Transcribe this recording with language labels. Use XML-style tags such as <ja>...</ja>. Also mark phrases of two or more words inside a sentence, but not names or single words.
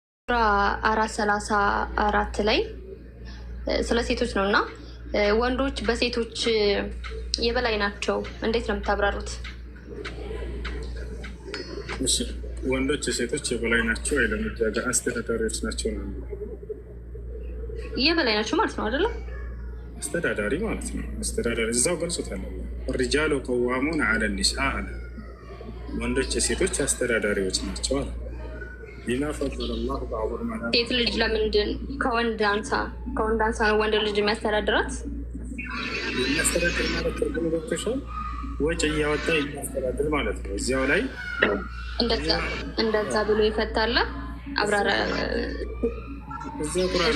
<am>434 ላይ ስለ ሴቶች ነው እና ወንዶች በሴቶች የበላይ ናቸው። እንዴት ነው የምታብራሩት? እሺ ወንዶች የሴቶች የበላይ ናቸው አይደለም፣ አስተዳዳሪዎች ናቸው ነው። የበላይ ናቸው ማለት ነው አይደለም? አስተዳዳሪ ማለት ነው። አስተዳዳሪ እዛው ገልጾታል።</am> <ar>الرجال قوامون على النساء</ar> <am>አለ። ወንዶች የሴቶች አስተዳዳሪዎች ናቸው አለ።</am> <ar>بما فضل الله بعضهم على</ar> <am>ሴት ልጅ ለምንድን ከወንድ አንሳ ነው ወንድ ልጅ የሚያስተዳድራት? የሚያስተዳድር ማለት ትርጉም ገብቶሻል? ወጪ እያወጣ የሚያስተዳድር ማለት ነው። እዚያው ላይ እንደዛ ብሎ ይፈታል። አብራራ እዚያው ቁርአን</am>